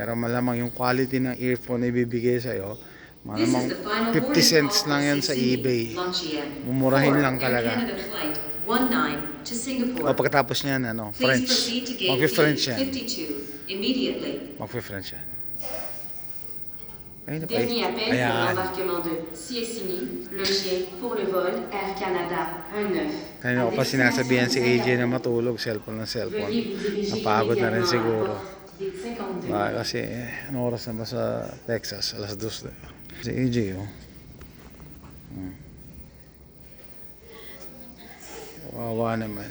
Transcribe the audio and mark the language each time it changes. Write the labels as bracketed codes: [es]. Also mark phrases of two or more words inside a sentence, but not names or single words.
[tl] Pero malamang yung quality ng earphone na ibibigay sa'yo, malamang 50 cents lang yan sa eBay. Mumurahin lang talaga. Pagkatapos niyan, French. Mag-French yan. Mag-French yan. [fr] Dernier appel pour l'embarquement de Siessini, Logier pour le vol Air Canada 19. [tl] Kanina ko pa sinasabihan si AJ na matulog, cellphone. Napagod na rin siguro. Kasi oras na ba sa Texas? 2:00 na. Si AJ Kawawa naman.